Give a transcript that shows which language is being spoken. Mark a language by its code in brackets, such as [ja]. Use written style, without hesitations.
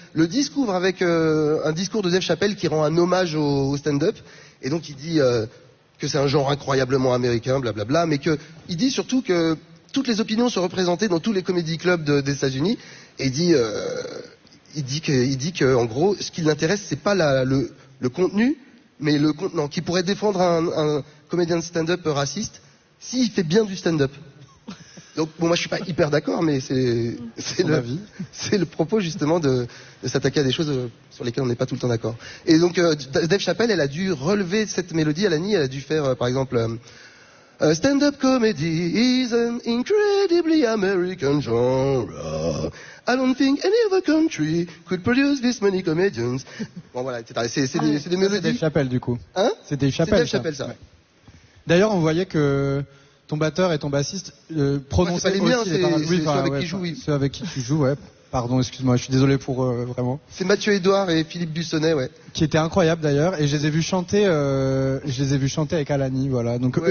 [fr] Le discours avec un discours de Dave Chappelle qui rend un hommage au stand-up, et donc il dit que c'est un genre incroyablement américain, blablabla, mais que il dit surtout que toutes les opinions sont représentées dans tous les comedy clubs des États-Unis, et il dit que en gros, ce qui l'intéresse, c'est pas le contenu, mais le contenant qui pourrait défendre un comédien de stand-up raciste. Si, il fait bien du stand-up. Donc, bon, moi, je suis pas hyper d'accord, mais c'est le propos, justement, de s'attaquer à des choses sur lesquelles on n'est pas tout le temps d'accord. Et donc, Dave Chappelle, elle a dû relever cette mélodie, Alani, elle a dû faire, par exemple, [en] A stand-up comedy is an incredibly American genre. I don't think any other country could produce this many comedians. [fr] Bon, voilà, etc. C'est des mélodies. C'est Dave Chappelle, du coup. Hein? C'est Dave Chappelle. C'est Dave Chappelle, ça. D'ailleurs, on voyait que ton batteur et ton bassiste prononçaient Miens, c'est ceux avec qui tu joues, oui. Ceux avec qui tu joues, ouais. Pardon, excuse-moi, je suis désolé pour vraiment. C'est Mathieu Edouard et Philippe Bussonnet, ouais. Qui étaient incroyables d'ailleurs, et je les ai vus chanter avec Alani, voilà. Donc ouais.